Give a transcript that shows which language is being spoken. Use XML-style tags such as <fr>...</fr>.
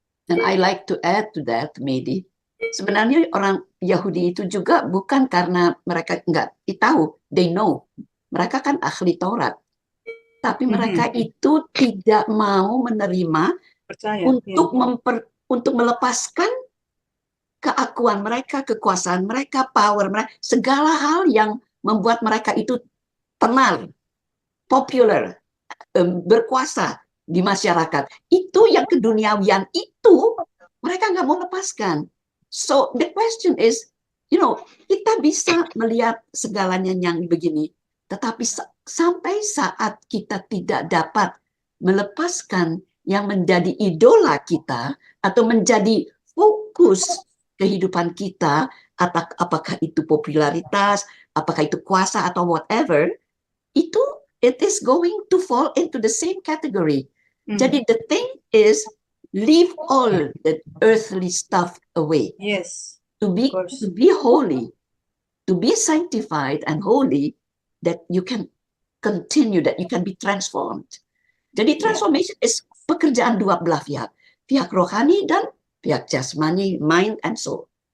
<en>And I like to add to that, Medi.</en> <id>Sebenarnya orang Yahudi itu juga bukan karena mereka nggak tahu,</id> <en>they know.</en> <id>Mereka kan ahli Taurat. Tapi mereka itu tidak mau menerima Percaya, untuk melepaskan keakuan mereka, kekuasaan mereka, power mereka, segala hal yang membuat mereka itu tenar, popular, berkuasa di masyarakat. Itu yang keduniawian itu mereka nggak mau lepaskan.</id> <en>So the question is,</en> <id>kita bisa melihat segalanya yang begini, tetapi sampai saat kita tidak dapat melepaskan yang menjadi idola kita atau menjadi fokus kehidupan kita, apakah itu popularitas, apakah itu kuasa atau</id> <en>whatever, it is going to fall into the same category.</en> <id>Jadi</id> <en>the thing is, leave all the earthly stuff away. Yes. To be holy, to be sanctified and holy, that you can continue, that you can be transformed.</en> <id>Jadi</id> <en>transformation is</en> <id>pekerjaan dua belah pihak rohani dan pihak jasmani,</id> <en>mind and soul.</en>